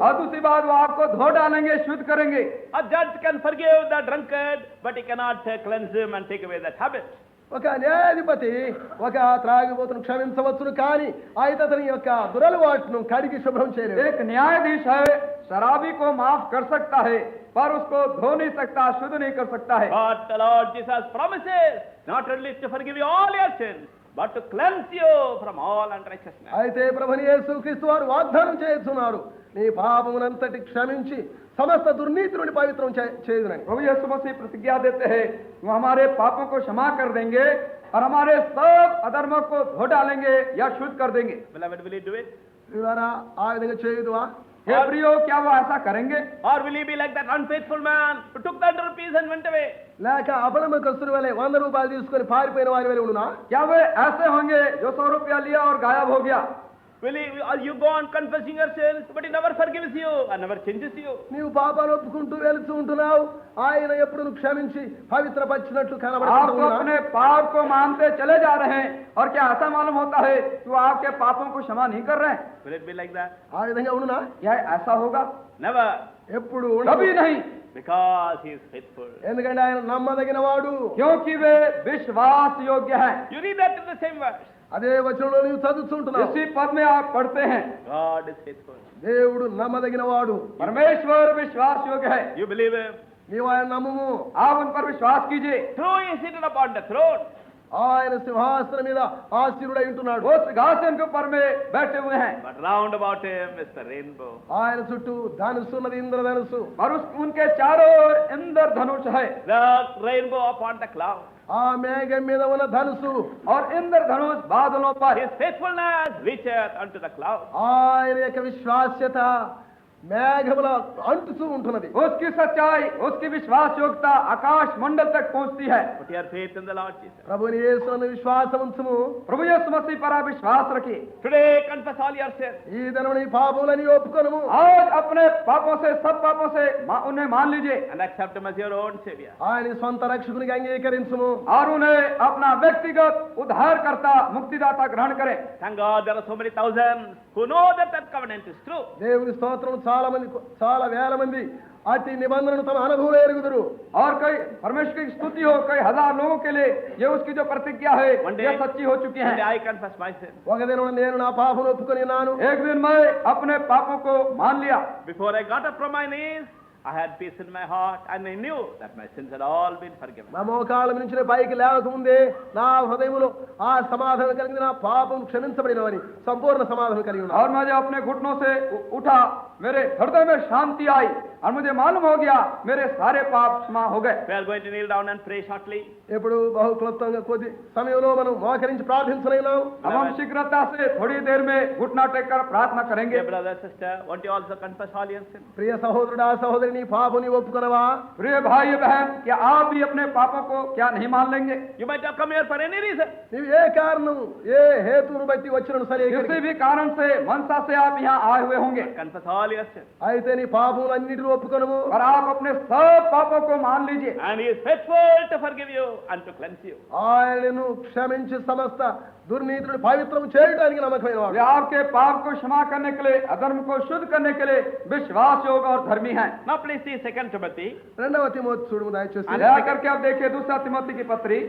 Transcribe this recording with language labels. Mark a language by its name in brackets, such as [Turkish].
[Hindi] और दूसरी बात, वो आपको धो डालेंगे, शुद्ध करेंगे। [English] A judge can forgive the drunkard, but he cannot cleanse him and take away that habit. [Telugu] ఒక న్యాయాధిపతి ఒక త్రాగుబోతును క్షమించవచ్చును, కానీ అయితే అతని యొక్క దురలవాటును కడిగి శుభ్రం చేయలేడు. [Hindi] एक न्यायाधीश है, शराबी को माफ कर सकता है, पर उसको धो नहीं सकता, शुद्ध नहीं कर सकता है। [English] But the Lord Jesus promises not only to forgive you all your sins, but to cleanse you from all unrighteousness. [Telugu] అయితే ప్రభుని యేసుక్రీస్తు వారు వాగ్దానం చేస్తున్నారు, నీ పాపమునంతటి క్షమించి సమస్త దుర్నీతి నుండి పవిత్రం చేయుదునని. [Hindi] प्रभु यीशु मसीह प्रतिज्ञा देते हैं, वो हमारे पापों को क्षमा कर देंगे और हमारे सब अधर्मों को धो डालेंगे या शुद्ध कर देंगे। [English] Beloved, will you do it? [Telugu] ప్రియులారా, ఆ విధంగా చేయుదువా? [Hindi] हे प्रियो, क्या वो ऐसा करेंगे? [English] Or will you be like that unfaithful man who took the 100 rupees and went away? [Telugu] లేక అపనమ్మకస్తుని వలె 100 రూపాయలు తీసుకొని పారిపోయిన వారి వలె ఉండునా? [Hindi] क्या वे ऐसे होंगे जो 100 रुपया लिया और गायब हो गया? [English] Will you go on confessing your sins, but He never forgives you and never changes you? [Telugu] నీవు పాపాలు ఒప్పుకుంటూ వెళుతూ ఉంటున్నావు, ఆయన ఎప్పుడు నువ్వు క్షమించి పవిత్రపరిచినట్లు [Hindi] आप तो [Telugu] కనబడుతున్నా? [Hindi] अपने पाप को मानते चले जा रहे हैं, और क्या ऐसा मालूम होता है कि वो आपके पापों को क्षमा नहीं कर रहे हैं? [English] Will it be like that? [Telugu] ఆ విధంగా ఉండునా? [Hindi] क्या ऐसा होगा? [English] Never. [Telugu] ఎప్పుడు [Hindi] कभी [Telugu] ఉండదు. [Hindi] नहीं, [English] Because He is faithful. [Telugu] ఎందుకంటే ఆయన నమ్మదగిన వాడు. [Hindi] क्योंकि वे विश्वास योग्य हैं। [English] You read that in the same verse. [Telugu] అదే వచనంలో నీవు చదువుతుంటున్నావు. [Hindi] इसी पद में आप पढ़ते हैं, [English] God is faithful. [Telugu] దేవుడు నమ్మదగిన వాడు. [Hindi] परमेश्वर विश्वास योग्य है। [English] You believe Him. [Telugu] నీవు ఆయన నమ్ముము. [Hindi] आप उन पर विश्वास कीजिए। [English] Though He is seated upon the throne, [Telugu] ఆయన సింహాసనం మీద ఆశీనుడై ఉంటున్నాడు. [Hindi] वो सिंहासन के ऊपर में बैठे हुए हैं, [English] but round about Him is the rainbow. [Telugu] ఆయన చుట్టూ ధనుస్సు ఉన్నది, ఇంద్రధనుస్సు. [Hindi] और उनके चारों ओर इंद्रधनुष है, [English] The rainbow upon the cloud. [Telugu] ఆ మేఘం మీద ఉన్న ధనుసు, [Hindi] और इंद्रधनुष बादलों पर। [English] His faithfulness reacheth unto the cloud. [Telugu] ఆయన యొక్క విశ్వాస్యత మేఘముల అంటుతూ ఉంటున్నది. [Hindi] उसकी सच्चाई, उसकी विश्वास योग्यता आकाश मंडल तक पहुंचती है। [English] Put your faith in the Lord Jesus. [Telugu] ప్రభుని యేసునందు విశ్వాసం ఉంచుము. [Hindi] प्रभु यीशु मसीह पर आप विश्वास रखिए। [English] Today confess all your sins. [Telugu] ఈ దినము నీ పాపములని ఒప్పుకొనుము. [Hindi] आज अपने पापों से, सब पापों से उन्हें मान लीजिए [English] And accept Him as your own Savior. [Telugu] ఆయన సొంత రక్షకునిగా అంగీకరించుము. [Hindi] और उन्हें अपना व्यक्तिगत उद्धारकर्ता, मुक्तिदाता ग्रहण करें। [English] Thank God there are so many thousands who know that that covenant is true. [Telugu] దేవుని స్తోత్రం, చాలా వేల మంది అట్టి నిబంధనను తమ అనుభవంలో ఎరుగుదురు. [Hindi] और कई परमेश्वर की स्तुति हो, कई हजार लोगों के लिए ये उसकी जो प्रतिज्ञा है [English] One day, [Hindi] ये सच्ची हो चुकी [English] one day [Hindi] है। [English] I confess my sin. [Telugu] ఒక దినం నేను నా పాపను ఒప్పుకొని ఉన్నాను. [Hindi] एक दिन मैं अपने पापों को मान लिया। [English] Before I got up from my knees, I had peace in my heart, and I knew that my sins had all been forgiven. [Telugu] నా మోకాళ్ళ నుంచి పైకి లేవకముందే నా హృదయంలో ఆ సమాధానం కలిగింది, నా పాపం క్షమించబడినవని సంపూర్ణ సమాధానం కలిగి ఉన్నాను. [Hindi] और मैं जब अपने घुटनों से उठा, मेरे हृदय में शांति आई और मुझे मालूम हो गया मेरे सारे पाप क्षमा हो गए. [English] We are going to kneel down and pray shortly. [Telugu] ఇప్పుడు బహుక్లుప్తంగా కొద్ది సమయంలో మనం మోకరించి ప్రార్థించలేనాం. [Hindi] अब हम शीघ्रता से थोड़ी देर में घुटना टेक कर प्रार्थना करेंगे. [English] Dear brother, sister, won't you also confess all your sins? [Telugu] ప్రియ సహోదరుడా సహోదరి, నీ పాపం నీ ఒప్పుకొనవా? [Hindi] प्रिय भाई बहन, क्या आप भी अपने पापों को क्या नहीं मान लेंगे? [English] You might have come here for any reason. [Telugu] నీవు ఏ కారణం ఏ హేతువును బట్టి వచ్చినను సరే, [Hindi] किसी भी कारण से मनसा से आप यहाँ आए हुए होंगे, [English] Confess all your sins. [Telugu] అయితే నీ పాపములన్నిటిని ఒప్పుకొనము. [Hindi] और आप अपने सब पापों को मान लीजिए. [English] And he is faithful to forgive you and to cleanse you. [Telugu] ఆయనను క్షమించి సమస్త దుర్నీతిని పవిత్రం చేయడానికి నమ్మకమైన వాడు. [Hindi] वे आपके पाप को क्षमा करने के लिए, अधर्म को शुद्ध करने के लिए विश्वास योग्य और धर्मी हैं. [English] Now please see 2 Timothy [Telugu] రెండవ తిమోతి చూడము దయచేసి. [Hindi] दया करके आप देखिए दूसरा तिमोथी की पत्री